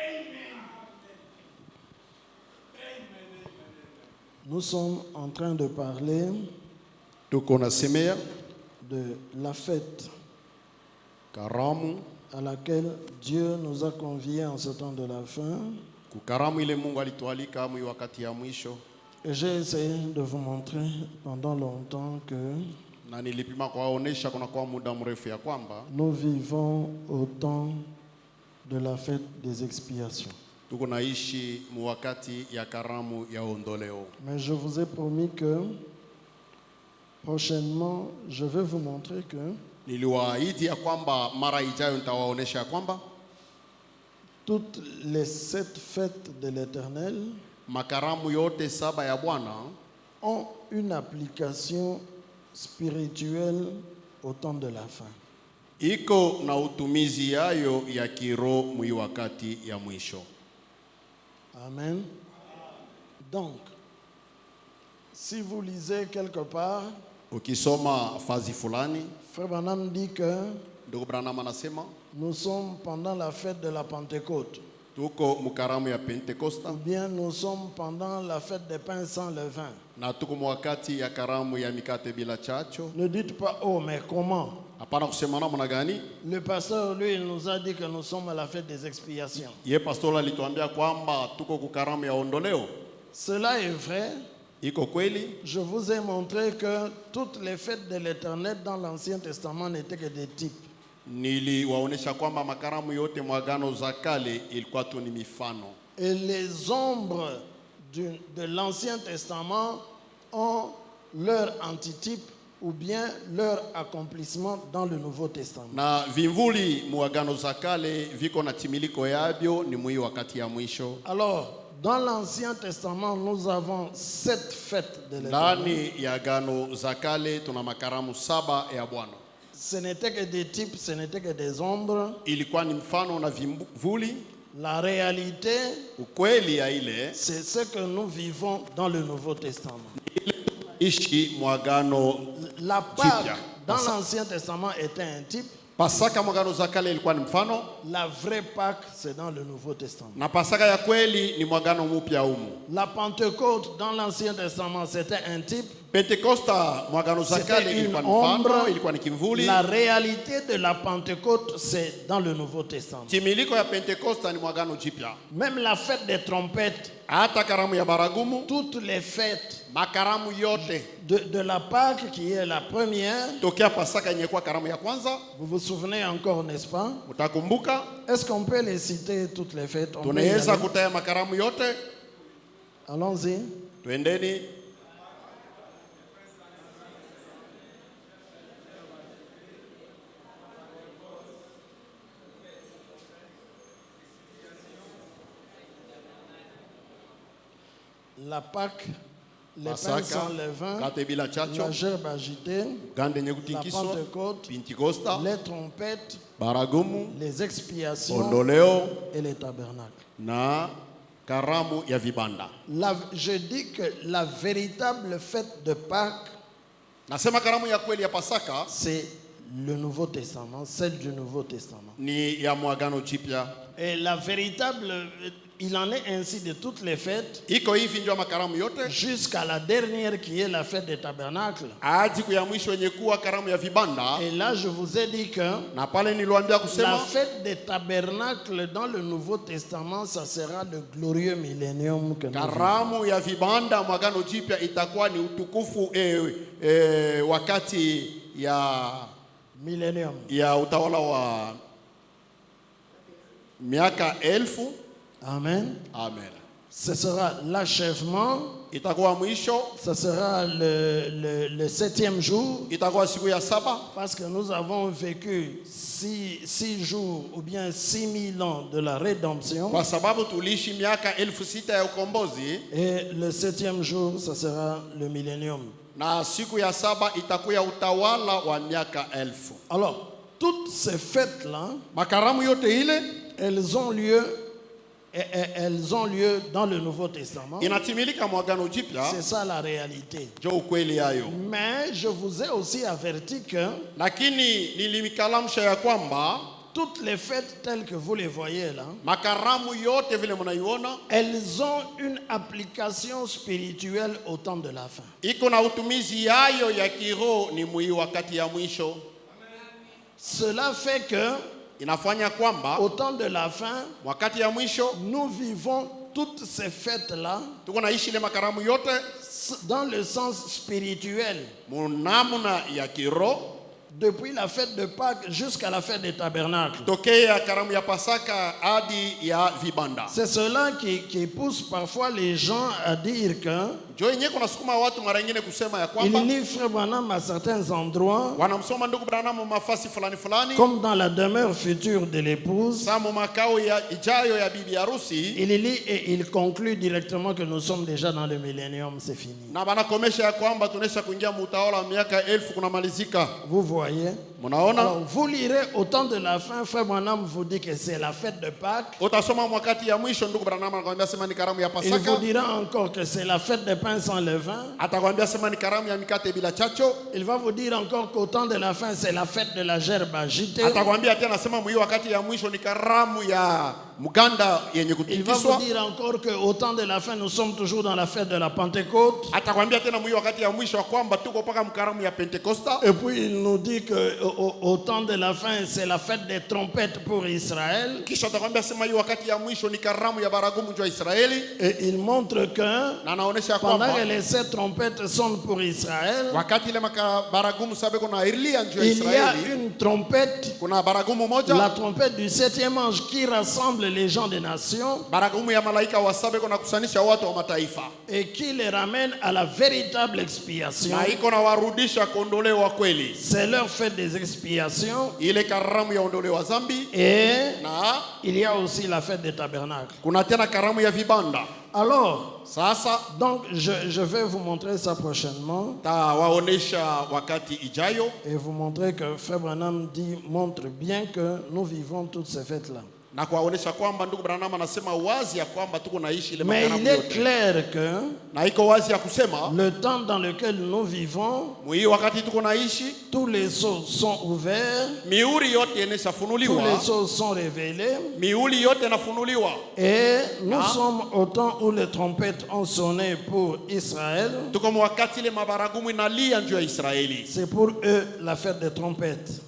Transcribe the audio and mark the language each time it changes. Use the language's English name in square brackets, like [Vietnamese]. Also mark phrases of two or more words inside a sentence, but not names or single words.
[French] Nous sommes en train de parler de la fête [Swahili] Karamu [French] à laquelle Dieu nous a conviés en ce temps de la fin. [Swahili] kukaramu ile Mungu alitualika mu wakati ya mwisho. [French] Et j'ai essayé de vous montrer pendant longtemps que [Swahili] Na nilipima kuwaonesha kuna kwa muda mrefu ya kwamba [French] nous vivons au temps de la fête des expiations. [Swahili] tuko naishi mu wakati ya karamu ya ondoleo. [French] Mais je vous ai promis que prochainement, je vais vous montrer que [Swahili] Niliwaahidi ya kwamba mara ijayo nitawaonesha ya kwamba [French] Toutes les 7 fêtes de l'Éternel [Swahili] makaramu yote 7 ya Bwana [French] ont une application spirituelle au temps de la fin. [Swahili] iko na utumizi yayo ya kiroho mwi wakati ya mwisho. Amen. [French] Donc, si vous lisez quelque part, [Swahili] Ukisoma fazi fulani, [French] Frère Branham dit que [Swahili] ndugu Branham anasema [French] nous sommes pendant la fête de la Pentecôte, [Swahili] tuko mukaramu ya Pentekosta [French] ou bien nous sommes pendant la fête des pains sans levain. [Swahili] na tuko mwakati ya karamu ya mikate bila chacho. [French] Ne dites pas, oh, mais comment? [Swahili] Hapana kusema namna gani. [French] Le pasteur, lui, il nous a dit que nous sommes à la fête des expiations. [Swahili] Ye pastor alituambia kwamba tuko kukaramu ya ondoleo. [French] Cela est vrai. [Swahili] Iko kweli. [French] Je vous ai montré que toutes les fêtes de l'Éternel dans l'Ancien Testament n'étaient que des types. [Swahili] Niliwaonesha kwamba makaramu yote mwagano za kale ilikuwa tu ni mifano. [French] Et les ombres de l'Ancien Testament ont leur antitype ou bien leur accomplissement dans le Nouveau Testament. [Swahili] Na vimvuli mwagano za kale viko na timiliko yabyo ni mwi wakati ya mwisho. [French] Alors, dans l'Ancien Testament, nous avons 7 fêtes de l'Éternel. [Swahili] Ndani ya agano za kale tuna makaramu 7 ya Bwana. [French] Ce n'était que des types, ce n'était que des ombres. [Swahili] Ilikuwa ni mfano na vimvuli. [French] La réalité, [Swahili] Ukweli ya ile [French] c'est ce que nous vivons dans le Nouveau Testament. [Swahili] ishi mwagano. [French] La Pâque dans l'Ancien Testament était un type. [Swahili] Pasaka mwagano za kale ilikuwa ni mfano. [French] La vraie Pâque, c'est dans le Nouveau Testament. [Swahili] Na pasaka ya kweli ni mwagano mpya umu. [French] La Pentecôte dans l'Ancien Testament, c'était un type. [Swahili] Pentekosta mwagano za kale ilikuwa ni mfano, ilikuwa ni kimvuli. [French] La réalité de la Pentecôte, c'est dans le Nouveau Testament. [Swahili] Timiliko ya Pentekosta ni mwagano jipya. [French] Même la fête des trompettes, [Swahili] Hata karamu ya baragumu, [French] toutes les fêtes [Swahili] makaramu yote [French] de la Pâque qui est la première, [Swahili] tokea pasaka yenye kwa karamu ya kwanza, [French] vous vous souvenez encore, n'est-ce pas? [Swahili] utakumbuka. [French] Est-ce qu'on peut les citer toutes les fêtes? On peut y [Swahili] Tunaweza [French] aller? [Swahili] kutaya makaramu yote. [French] Allons-y. [Swahili] Twendeni. [French] La Pâque, les pains [Swahili] Pasaka, [French] sans levain, [Swahili] kate bila chacho, [French] la gerbe agitée, [Swahili] gande nye [French] la [Swahili] kutikiswa, [French] Pentecôte, [Swahili] Pentekosta, [French] les trompettes, [Swahili] baragumu, [French] les expiations [Swahili] ondoleo [French] et les tabernacles. [Swahili] na karamu ya vibanda. [French] Je dis que la véritable fête de Pâques, [Swahili] Nasema karamu ya kweli ya Pasaka [French] c'est le Nouveau Testament, celle du Nouveau Testament. [Swahili] ni ya mwagano jipya. [French] Et la véritable, il en est ainsi de toutes les fêtes, [Swahili] Iko hivi ndio makaramu yote [French] jusqu'à la dernière qui est la fête des tabernacles. [Swahili] hadi ya mwisho yenye kuwa karamu ya vibanda. [French] Et là, je vous ai dit que [Swahili] Na pale niliwaambia [French] la [Swahili] kusema [French] fête des tabernacles dans le Nouveau Testament, ça sera le glorieux millénium que nous vivons. [Swahili] karamu ya vibanda mwagano jipya itakuwa ni utukufu wakati [French] Millénium. [Swahili] ya utawala wa miaka 1000. Amen. Amen. [French] Ce sera l'achèvement, [Swahili] Itakuwa mwisho, [French] ce sera le 7e jour, [Swahili] itakuwa siku ya 7 [French] parce que nous avons vécu 6 jours ou bien 6000 ans de la rédemption. [Swahili] kwa sababu tuliishi miaka 6000 ya ukombozi, [French] Et le 7e jour, ce sera le millénium. [Swahili] na siku ya 7 itakuwa utawala wa miaka 1000. [French] Alors, toutes ces fêtes-là, [Swahili] Makaramu yote ile [French] elles ont lieu dans le Nouveau Testament. [Swahili] inatimilika mwagano jipya, [French] C'est ça la réalité. [Swahili] jo ukweli yayo. [French] Mais je vous ai aussi averti que [Swahili] Lakini nilimikalamsha ya kwamba [French] toutes les fêtes telles que vous les voyez là, [Swahili] makaramu yote vile mnaiona [French] elles ont une application spirituelle au temps de la fin. [Swahili] iko na utumizi yayo ya kiroho ni mwi wakati ya mwisho. [French] Cela fait que [Swahili] Inafanya kwamba [French] au temps de la fin, [Swahili] wakati ya mwisho [French] nous vivons toutes ces fêtes-là [Swahili] tuko naishi ile makaramu yote [French] dans le sens spirituel, [Swahili] munamuna ya kiroho, [French] depuis la fête de Pâques jusqu'à la fête des tabernacles. [Swahili] tokea karamu ya Pasaka hadi ya vibanda. [French] C'est cela qui pousse parfois les gens à dire que [Swahili] Jo yenyewe kuna sukuma watu mara nyingine kusema ya [French] il [Swahili] kwamba [French] lit Frère Branham à certains endroits, [Swahili] wanamsoma ndugu Branham mafasi fulani fulani, [French] comme dans la demeure future de l'épouse. [Swahili] samu makao ya ijayo ya bibi harusi, [French] Il lit et il conclut directement que nous sommes déjà dans le millénium, c'est fini. [Swahili] na banakomesha ya kwamba tunesha kuingia mutawala wa miaka 1000 kunamalizika. [French] Vous voyez? [Swahili] Munaona? [French] Alors, vous lirez au temps de la fin, Frère Branham vous dit que c'est la fête de Pâques. [Swahili] Utasoma wakati ya mwisho ndugu Branham anakuambia sema ni karamu ya [French] Il [Swahili] Pasaka. [French] vous dira encore que c'est la fête des pains sans levain. [Swahili] Atakwambia sema ni karamu ya mikate bila chacho. [French] Il va vous dire encore qu'au temps de la fin, c'est la fête de la gerbe agitée. [Swahili] Atakwambia tena sema mwi wakati ya mwisho ni karamu ya muganda yenye [French] Il va vous [Swahili] kutikiswa. [French] dire encore qu'au temps de la fin, nous sommes toujours dans la fête de la Pentecôte. [Swahili] Atakwambia tena mwi wakati ya mwisho kwamba tuko paka mkaramu ya Pentekosta. [French] Et puis il nous dit qu'au temps de la fin, c'est la fête des trompettes pour Israël. [Swahili] Kisha atakwambia sema hii wakati ya mwisho ni karamu ya baragumu jwa Israeli. [French] Et il montre que [Swahili] Na anaonesha [French] pendant [Swahili] kwamba [French] que les 7 trompettes sonnent pour Israël, [Swahili] wakati ile baragumu sabe kuna ilia njwa [French] il y a [Swahili] Israeli, [French] une trompette, [Swahili] kuna baragumu moja, [French] la trompette du 7e ange qui rassemble les gens des nations [Swahili] baragumu ya malaika wa sabe kuna kusanisha watu wa mataifa. [French] et qui les ramène à la véritable expiation. [Swahili] Na iko na warudisha kuondolewa kweli. [French] C'est leur fête des expiations. [Swahili] Ile karamu ya ondolewa zambi, [French] Et [Swahili] na [French] il y a aussi la fête des tabernacles. [Swahili] kuna tena karamu ya vibanda. [French] Alors, [Swahili] Sasa [French] donc je vais vous montrer ça prochainement [Swahili] tawaonesha wakati ijayo, [French] et vous montrer que Frère Branham montre bien que nous vivons toutes ces fêtes-là. [Swahili] na kuwaonesha kwamba ndugu Branham anasema wazi ya kwamba tuko naishi ile [French] Mais il [Swahili] makaramu [French] est [Swahili] yote. [French] clair que [Swahili] Na iko wazi ya kusema [French] le temps dans lequel nous vivons, [Swahili] mwi wakati tuko naishi [French] tous les sceaux sont ouverts, [Swahili] miuri yote [French] tous les [Swahili] inafunuliwa, [French] sceaux sont révélés [Swahili] miuli yote inafunuliwa, [French] et nous sommes au temps où les trompettes ont sonné pour Israël. [Swahili] tuko wakati ile mabaragumu inalia njoo ya Israeli. [French] C'est pour eux la fête des trompettes.